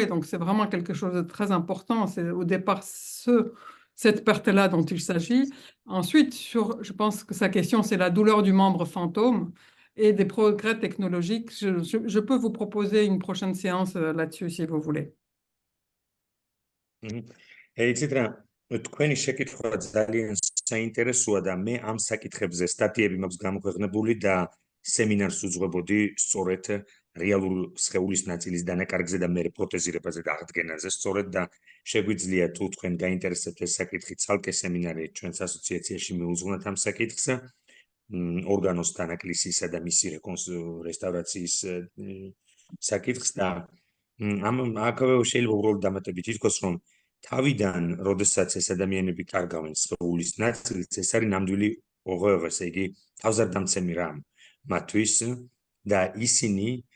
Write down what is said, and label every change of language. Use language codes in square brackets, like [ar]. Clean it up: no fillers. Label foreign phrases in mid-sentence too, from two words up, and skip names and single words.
[fr] Donc, c'est vraiment quelque chose de très important. C'est au départ cette perte-là dont il s'agit. Ensuite, je pense que sa question, c'est la douleur du membre fantôme et des progrès technologiques. Je peux vous proposer une prochaine séance là-dessus, si vous voulez. [ka] იცით რა, თქვენი შეკითხვა ძალიან საინტერესოა და მე ამ საკითხებზე სტატიები მაქვს გამოქვეყნებული და სემინარს უძღვებოდი სწორედ რეალურ სხეულის ნაწილის დანაკარგზე და მერე პროთეზირებაზე და აღდგენაზე სწორედ და შეგვიძლია თუ თქვენ გაინტერესებთ ეს საკითხი ცალკე სემინარი ჩვენს ასოციაციაში მიუძღვნათ ამ საკითხს ორგანოს დანაკლისისა და მისი რესტავრაციის საკითხს და აქ შეიძლება უბრალოდ დამატებით ითქვას, რომ თავიდან, როდესაც ეს ადამიანები კარგავენ სხეულის ნაწილს, ეს არის ნამდვილი ოღონდ, ესე იგი, თავზარდამცემი რამ მათთვის და ისინი